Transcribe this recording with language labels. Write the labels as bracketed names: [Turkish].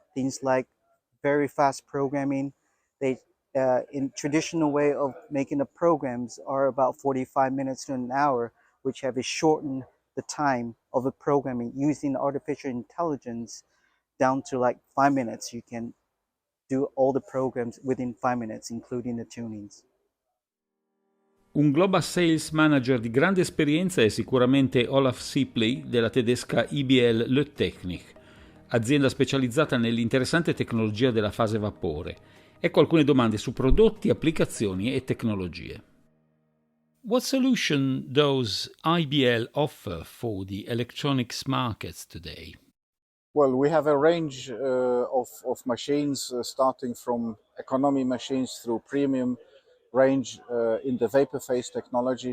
[English] Things like very fast programming. They in traditional way of making the programs are about 45 minutes to an hour, which have shortened the time of the programming using artificial intelligence down to like 5 minutes. You can do all the programs within 5 minutes, including the tunings. [Italian] Un Global Sales Manager di grande esperienza è sicuramente Olaf Cieply della tedesca IBL Löttechnik, azienda specializzata nell'interessante tecnologia della fase vapore. Ecco alcune domande su prodotti, applicazioni e tecnologie. [English] What solution does IBL offer for the electronics markets today? Well, we have a range of machines starting from economy machines through premium range in the vapor phase technology.